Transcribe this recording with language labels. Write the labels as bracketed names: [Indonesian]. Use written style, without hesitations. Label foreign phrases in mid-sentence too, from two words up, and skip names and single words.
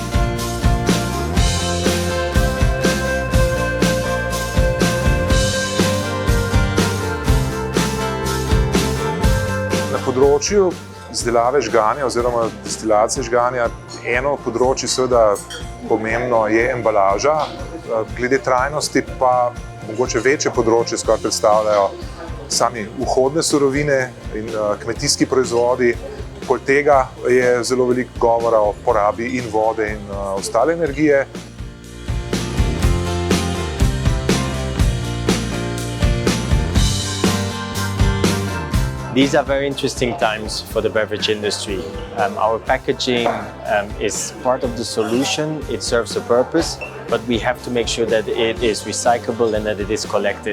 [Slovenian] Na področju izdelave žganja oziroma destilacije žganja eno področje seveda pomembno je embalaža, glede trajnosti pa mogoče večje področje skoraj predstavljajo sami vhodne surovine in kmetijski proizvodi. Poleg tega je zelo veliko govora o porabi in vode in ostale energije. [English] These are very interesting times for the beverage industry. Our packaging is part of the solution, it serves a purpose, but we have to make sure that it is recyclable and that it is collected.